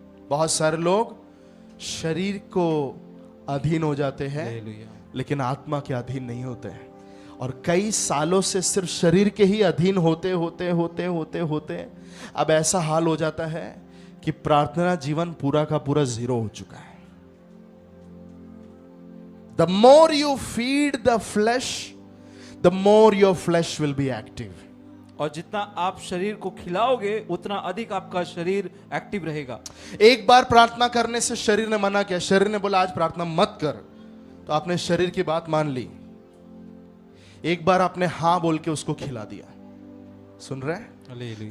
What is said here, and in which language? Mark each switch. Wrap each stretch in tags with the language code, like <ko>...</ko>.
<hi>बहुत सारे लोग शरीर को अधीन हो जाते हैं लेकिन आत्मा के अधीन नहीं होते हैं, और कई सालों से सिर्फ शरीर के ही अधीन होते होते होते होते होते अब ऐसा हाल हो जाता है कि प्रार्थना जीवन पूरा का पूरा जीरो हो चुका है।</hi> <en>The more you feed the flesh, the more your flesh will be active.</en> <hi>और जितना आप शरीर को खिलाओगे उतना अधिक आपका शरीर एक्टिव रहेगा। एक बार प्रार्थना करने से शरीर ने मना किया, शरीर ने बोला आज प्रार्थना मत कर, तो आपने शरीर की बात मान ली। एक बार आपने हाँ बोल के उसको खिला दिया। सुन रहे हैं?</hi>